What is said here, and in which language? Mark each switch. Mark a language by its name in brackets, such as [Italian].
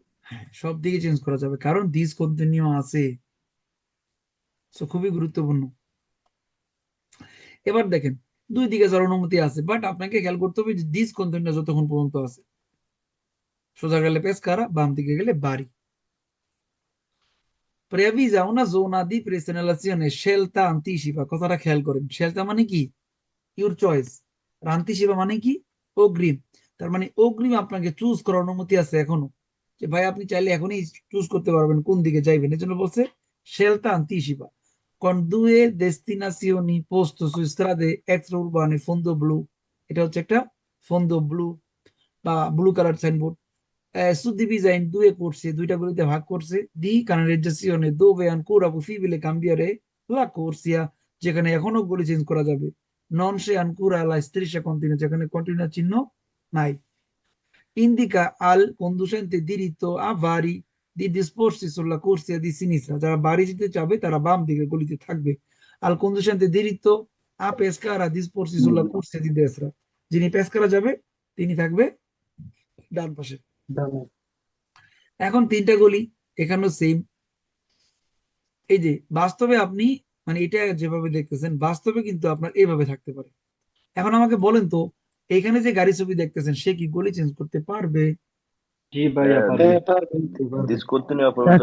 [Bangla] হ্যাঁ, সব দিকে চেঞ্জ করা যাবে, কারণ ডিসকন্টিনিউ আছে। So, খুবই গুরুত্বপূর্ণ। এবার দেখেন দুই দিকে যাওয়ার অনুমতি আছে, বাট আপনাকে খেয়াল করতে হবে যে ডিসকন্টিনিউ যতক্ষণ পর্যন্ত আছে। সোজা গেলে পেসকারা, বাম দিকে গেলে বাড়ি। [Italian] Preavvisa una zona di presegnalazione scelta anticipa। [Bangla] কথাটা খেয়াল করেন, scelta মানে কি? Your choice. আর anticipa মানে কি? অগ্রিম। তার মানে অগ্রিম আপনাকে চুজ করার অনুমতি আছে এখনো, যে ভাই আপনি চাইলে এখনই চুজ করতে পারবেন কোন দিকে যাইবেন। এজন্য বলছে [Italian] scelta anticipa con due destinazioni posto su strade extraurbane fondo blu। [Bangla] এটা হচ্ছে একটা fondo blu বা blue colour signboard. [Italian] suddivisa in due corsie, [Bangla] দুইটা গলিতে ভাগ করছে। [Italian] di canalizzazione dove ancora possibile cambiare la corsia, [Bangla] যেখানে এখনো গলি চেঞ্জ করা যাবে। [Italian] non c'è ancora la striscia continua, [Bangla] যেখানে কন্টিনিউ চিহ্ন নাই। [Italian] indica al conducente diritto a vari di disporsi sulla corsia di sinistra, [Bangla] যারা বাড়ি যেতে চাবে তারা বাম দিকে গলিতে থাকবে। [Italian] al conducente diritto a pescara disporsi sulla corsia di destra, [Bangla] যিনি পেসকারা যাবে তিনি থাকবে ডান পাশে। এখন তিনটা গলি এখানেও সেম। এই যে বাস্তবে আপনি, মানে এটা যেভাবে দেখতেছেন বাস্তবে কিন্তু আপনার এইভাবে থাকতে পারে। এখন আমাকে বলেন তো, এখানে যে গাড়ি ছবি দেখতেছেন সে কি গলি চেঞ্জ করতে পারবে? জি ভাইয়া পারবো। ডিসকন্টিনিউ পর্যন্ত